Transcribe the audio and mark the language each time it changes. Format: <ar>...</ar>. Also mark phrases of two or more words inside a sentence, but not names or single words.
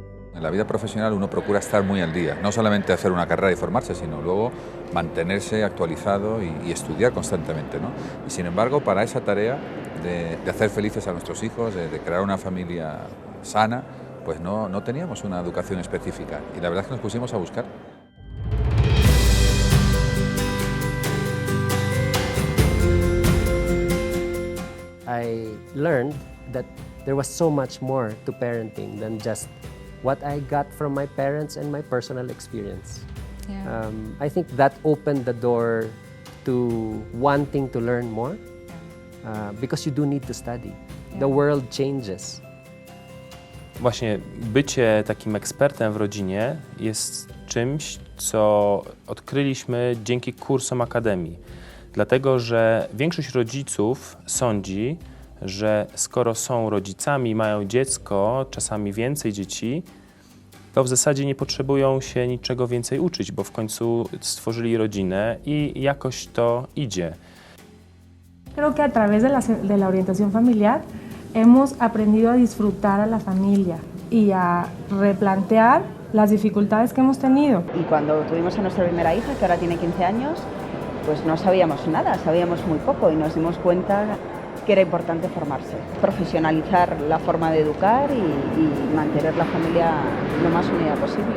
<es>En la vida profesional uno procura estar muy al día, no solamente hacer una carrera y formarse, sino luego mantenerse actualizado y estudiar constantemente, ¿no? Y sin embargo, para esa tarea de hacer felices a nuestros hijos, de crear una familia sana, pues no teníamos una educación específica y la verdad es que nos pusimos a buscar.</es> <en>I learned that there was so much more to parenting than just what I got from my parents and my personal experience. Yeah. I think that opened the door to wanting to learn more because you do need to study. Yeah. The world changes.</en> <pl>Właśnie bycie takim ekspertem w rodzinie jest czymś, co odkryliśmy dzięki kursom Akademii. Dlatego, że większość rodziców sądzi, że skoro są rodzicami, mają dziecko, czasami więcej dzieci, to w zasadzie nie potrzebują się niczego więcej uczyć, bo w końcu stworzyli rodzinę i jakoś to idzie.</pl> <es>Creo que a través de la orientación familiar hemos aprendido a disfrutar a la familia y a replantear las dificultades que hemos tenido. Y cuando tuvimos a nuestra primera hija, que ahora tiene 15 años, pues no sabíamos nada, sabíamos muy poco y nos dimos cuenta que era importante formarse, profesionalizar la forma de educar y mantener la familia lo más unida posible.</es>